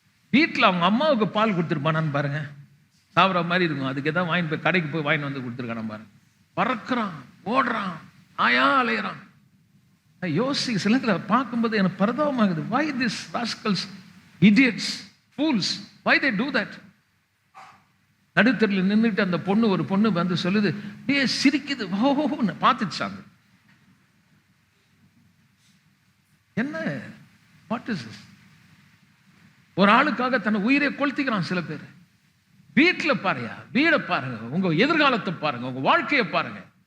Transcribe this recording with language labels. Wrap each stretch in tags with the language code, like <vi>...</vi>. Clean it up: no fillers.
<ta>வீட்டில் அவங்க அம்மாவுக்கு பால் கொடுத்துருப்பானான்னு பாருங்க, சாப்பிட்ற மாதிரி இருக்கும். அதுக்கு எதாவது வாங்கி போய் கடைக்கு போய் வாங்கிட்டு வந்து கொடுத்துருக்கான பாருங்க. பறக்கிறான், ஓடுறான், ஆயா அலையிறான். யோசி சிலத்தில் பார்க்கும்போது எனக்கு பரிதாபமாகுது.</ta> <en>Why these rascals, idiots, fools, why they do that?</en> <ta>நடுத்தரில் நின்றுட்டு அந்த பொண்ணு, ஒரு பொண்ணு வந்து சொல்லுது, ஏ சிரிக்குது, ஓஹோன்னு பார்த்துச்சாங்க. என்ன,</ta> <en>What is this?</en> <ta>ஒரு ஆளுக்காக தன்னை உயிரை கொளுத்திக்கிறான் சில பேர். வீட்டில் பாருங்க, வீடை பாருங்க, உங்க எதிர்காலத்தை பாருங்க, உங்க வாழ்க்கையை பாருங்க.</ta>